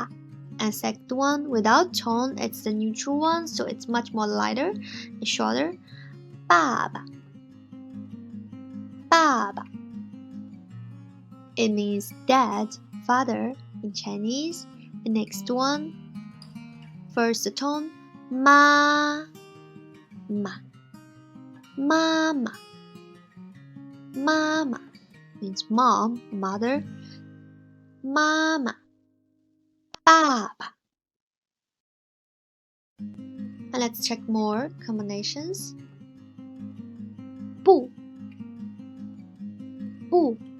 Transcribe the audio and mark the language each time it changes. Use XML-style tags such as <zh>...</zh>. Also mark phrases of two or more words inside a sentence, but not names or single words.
<en>And second one, without tone, it's the neutral one, so it's much more lighter and shorter.</en> <zh>Baba. Baba.</zh> <en>It means dad, father in Chinese. The next one, first tone,</en> <zh>ma, ma.</zh> <en>Mama. Mama means mom, mother.</en> <zh>Mama. Baba.</zh> <en>And let's check more combinations.</en> <zh>Bu. Bu.</zh>